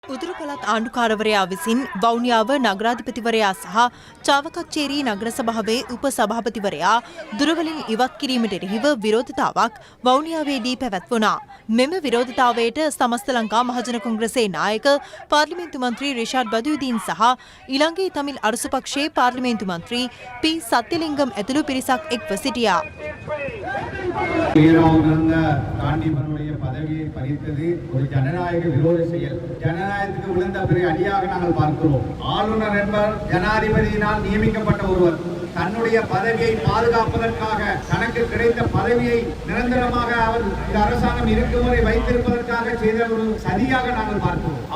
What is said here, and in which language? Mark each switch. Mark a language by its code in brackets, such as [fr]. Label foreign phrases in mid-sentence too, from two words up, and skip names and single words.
[si] උතුරු පළාත් ආණ්ඩුකාරවරයා විසින් වවුනියාව නගරාධිපතිවරයා සහ චාවකච්චේරි නගර සභාවේ උපසභාපතිවරයා දුරවලින් ඉවත් කිරීමට එරෙහිව විරෝධතාවක් වවුනියාවේදී පැවැත්වුණා. මෙම විරෝධතාවයට සමස්ත ලංකා මහජන කොංග්‍රසයේ නායක පාර්ලිමේන්තු මන්ත්‍රී රිෂාඩ් බදුයුදීන් සහ ඊළඟේ තමිල් අරසු පක්ෂයේ පාර්ලිමේන්තු මන්ත්‍රී පී සත්‍යලිංගම් ඇතුළු පිරිසක් එක්ව සිටියා. [ta] காண்டிபனுடைய பதவியை பறித்தது ஒரு ஜனநாயக விரோத செயல். ஜனநாயகத்துக்கு விழுந்த பெரிய அடியாக நாங்கள் பார்க்கிறோம். ஆளுநர் என்பவர் ஜனாதிபதியினால் நியமிக்கப்பட்ட ஒருவர். தன்னுடைய பதவியை பாதுகாப்பதற்காக தனக்கு கிடைத்த பதவியை நிரந்தரமாக அவர் இந்த அரசாங்கம் இருக்கும் வரை வைத்திருப்பதற்காக செய்த ஒரு சதியாக நாங்கள் பார்க்கிறோம்.